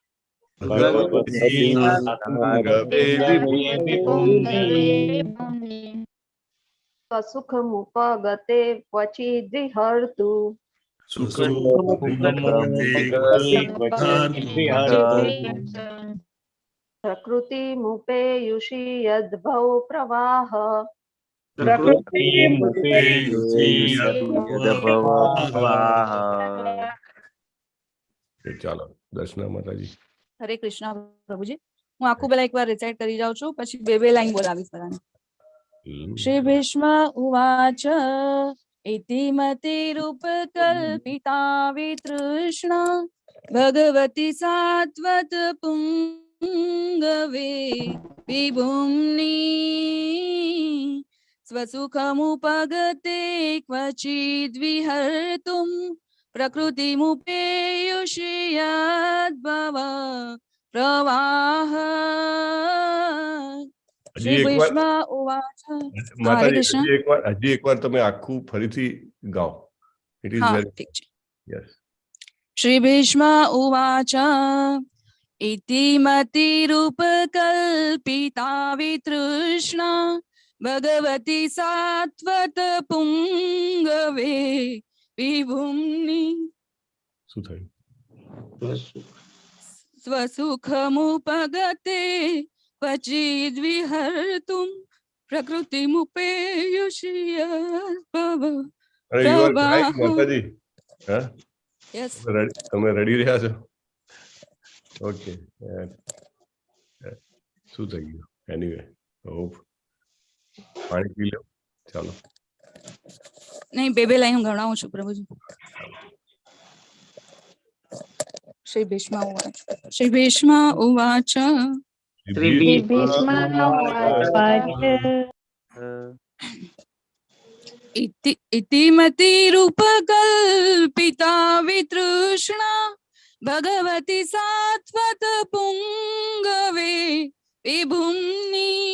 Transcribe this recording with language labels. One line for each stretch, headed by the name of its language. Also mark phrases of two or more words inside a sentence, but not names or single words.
Sanskrit: स्वसुखमुपगते क्वचिद्विहर्तु प्रकृतिमुपेयुषि यद्भौ प्रवाह
Gujarati: ચાલો દર્શના માતાજી. હરે કૃષ્ણ પ્રભુજી. હું આખું પેલા એકવાર રિસાઇટ કરી જાઉં છું, પછી બે લાઈન બોલાવીશ બધાને.
Sanskrit: श्री भीष्म उवाच इतिमतिरूपकल्पिता वितृष्णा भगवती सात्वत पुंगवे विभुम्नी स्वसुखमुपगते क्वचिद्विहर्तुं प्रकृतिमुपेयुषि यद्भव प्रवाह श्री भीष्म उवाच.
Gujarati: માતાજી હજી એકવાર તમે આખું ફરીથી ગાઓ.
English: it is very
Gujarati: ઠીક છે. યસ.
Sanskrit: श्री भीष्म उवाच इतिमतिरूपकल्पिता वितृष्णा भगवती सात्वत पुंगवे विभुम्नि स्वसुखमुपगते क्वचिद्विहर्तुं प्रकृतिमुपेयुषि यद्भव प्रवाह.
Gujarati: યસ. તમે રેડી રહ્યા છો? ઓકે. શું થઈ ગયું? એનીવે હોપ પાણી પી લો. ચાલો. નહીં, બે લાઈન હું ગણાવું છું પ્રભુજી.
Sanskrit: श्री भीष्म उवाच. श्री भीष्म उवाच इतिमतिरूपकल्पिता वितृष्णा भगवती सात्वत पुंगवे विभुम्नि